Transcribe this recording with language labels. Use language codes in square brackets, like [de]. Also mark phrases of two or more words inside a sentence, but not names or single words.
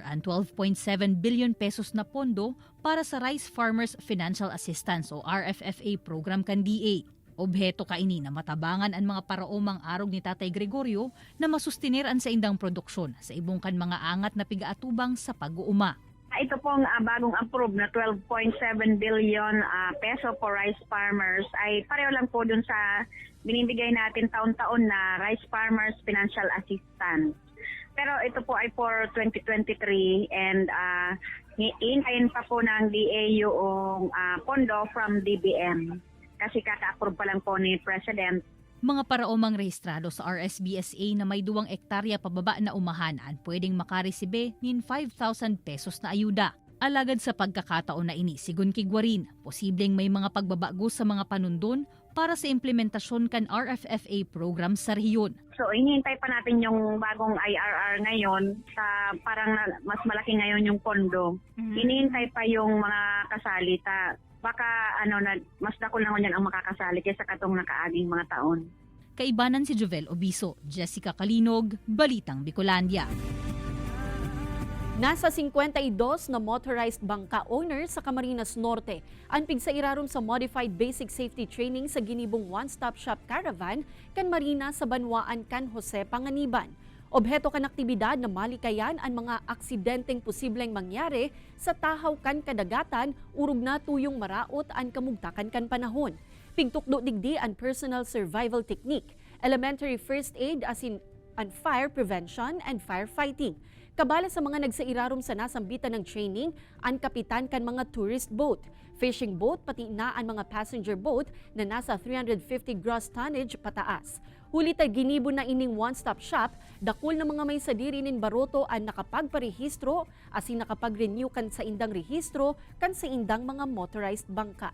[bik] ang 12.7 billion pesos na pondo para sa Rice Farmers Financial Assistance o RFFA program kan DA. Obheto kaini na matabangan ang mga paraomang arog ni Tatay Gregorio na masustineran sa indang produksyon sa ibong kan mga angat na pigaatubang sa pag-uuma. [tl] Ito pong bagong approve na 12.7 [en] billion peso for rice farmers [tl] ay pareho lang po dun sa binibigay natin taon-taon na Rice Farmers Financial Assistance. Pero ito po ay [en] for 2023 and [tl] hihintayin pa po ng DA yung pondo from DBM. kasi kaka-approve pa lang po ni President. [bik] Mga paraomang rehistrado sa RSBSA na may 2 ektarya pababa na umahanan pwedeng makaresibe nin 5,000 pesos na ayuda. Alagad sa pagkakataon na ini, sigun kigwarin, posibleng may mga pagbabago sa mga panundon para sa implementasyon kan RFFA program sa rehiyon. [tl] So hinihintay pa natin yung bagong IRR ngayon sa parang mas malaki ngayon yung pondo. Hinihintay pa yung mga kasalita. [bik] Baka mas dako lang yan ang makakasali kaysa katong nakaaging mga taon. Kaibanan si Jovel Obiso, Jessica Kalinog, Balitang Bicolandia. Nasa 52 na motorized bangka owners sa Camarines Norte ang pigsairaron sa Modified Basic Safety Training sa ginibong [en] one-stop shop caravan [bik] kan Marina sa Banwaan kan Jose Panganiban. Obheto kan aktibidad na malikayan ang mga aksidenteng posibleng mangyari sa tahaw kan kadagatan urog na tuyong maraot ang kamugtakan kan panahon. Pigtukdo digdi ang [en] personal survival technique, elementary first aid as in and fire prevention and firefighting. [bik] Kabala sa mga nagsairarom sa nasambitan ng training, ang kapitan kan mga [en] tourist boat, fishing boat, [bik] pati na ang mga [en] passenger boat [bik] na nasa 350 [en] gross tonnage [bik] pataas. Huli ta ginibo na ining [en] one-stop shop, [bik] dakul na mga may sadiri nin baroto ang nakapagparehistro, asin nakapag-renew kan sa indang rehistro, kan sa indang mga motorized bangka.